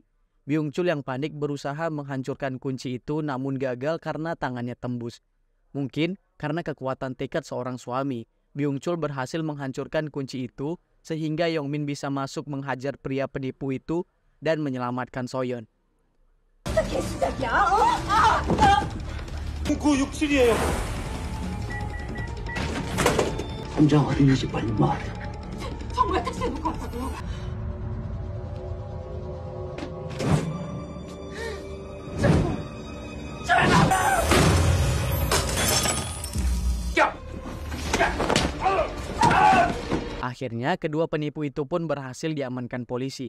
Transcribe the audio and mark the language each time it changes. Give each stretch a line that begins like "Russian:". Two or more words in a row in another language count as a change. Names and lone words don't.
Indonesian: Byung-chul yang panik berusaha menghancurkan kunci itu namun gagal karena tangannya tembus. Mungkin karena kekuatan tekad seorang suami, Byung-chul berhasil menghancurkan kunci itu sehingga Yongmin bisa masuk menghajar pria penipu itu dan menyelamatkan Soyeon.
Korean: 당장 어린이집 빨리 말해. 정말 택시에 놓고 왔다고요?
Indonesian: Akhirnya, kedua penipu itu pun berhasil diamankan polisi.